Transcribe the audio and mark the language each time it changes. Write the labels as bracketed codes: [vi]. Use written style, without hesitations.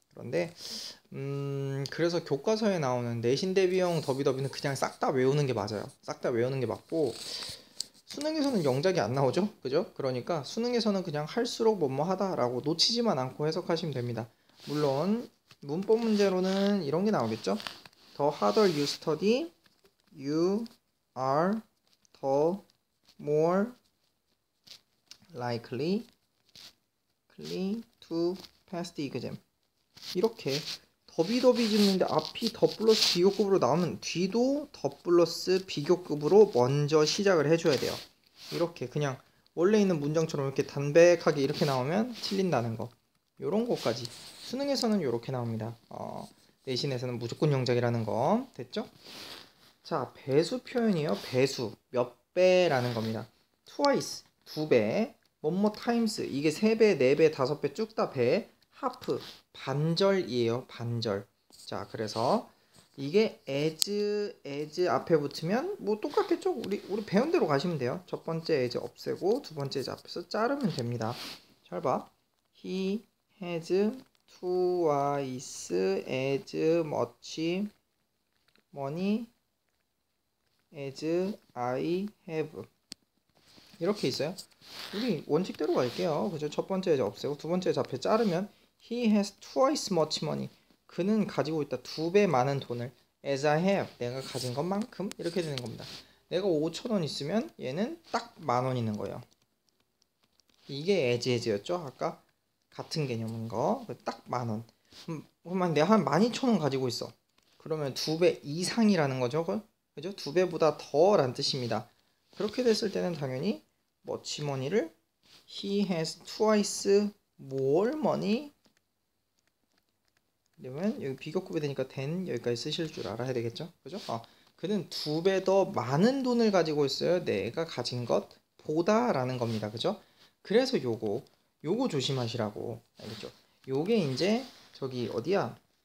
[ko] 그런데 그래서 교과서에 나오는 내신 대비형 더비더비는 그냥 싹 다 외우는 게 맞아요. 싹 다 외우는 게 맞고 수능에서는 영작이 안 나오죠, 그죠? 그러니까 수능에서는 그냥 할수록 뭐뭐 하다라고 놓치지만 않고 해석하시면 됩니다. 물론 문법 문제로는 이런 게 나오겠죠. [en] The harder you study, you are the more likely to pass the exam. [ko] 이렇게 더비더비 짓는데 앞이 더 플러스 비교급으로 나오면 뒤도 더 플러스 비교급으로 먼저 시작을 해줘야 돼요. 이렇게 그냥 원래 있는 문장처럼 이렇게 담백하게 이렇게 나오면 틀린다는 거. 요런 것까지 수능에서는 이렇게 나옵니다. 내신에서는 무조건 영작이라는 거. 됐죠? 자, 배수 표현이에요. 배수 몇 배라는 겁니다. twice 두 배, 뭐뭐 times 이게 세 배, 네 배, 다섯 배 쭉 다 배. half 반절이에요. 반절. 자, 그래서 이게 as 앞에 붙으면 뭐 똑같겠죠? 우리 배운 대로 가시면 돼요. 첫 번째 as 없애고 두 번째 as 앞에서 자르면 됩니다. 잘 봐. [en] He has twice as much money as I have. [ko] 이렇게 있어요. 우리 원칙대로 갈게요. 그죠? 첫 번째 as 없애고 두 번째 as 앞에 자르면 [en] He has twice much money. [ko] 그는 가지고 있다. 두 배 많은 돈을. [en] As I have. [ko] 내가 가진 것만큼. 이렇게 되는 겁니다. 내가 5,000원 있으면 얘는 딱 10,000원 있는 거예요. 이게 as였죠. 아까 같은 개념인 거. 딱 10,000원. 그러면 내가 한 12,000원 가지고 있어. 그러면 두 배 이상이라는 거죠. 그죠? 두 배보다 더란 뜻입니다. 그렇게 됐을 때는 당연히 much money를 [en] He has twice more money. [ko] 그러면 여기 비교급이 되니까 than 여기까지 쓰실 줄 알아야 되겠죠? 그죠? 그는 두 배 더 많은 돈을 가지고 있어요. 내가 가진 것보다 라는 겁니다. 그죠? 그래서 요거 조심하시라고. 알겠죠? 요게 이제 저기 어디야?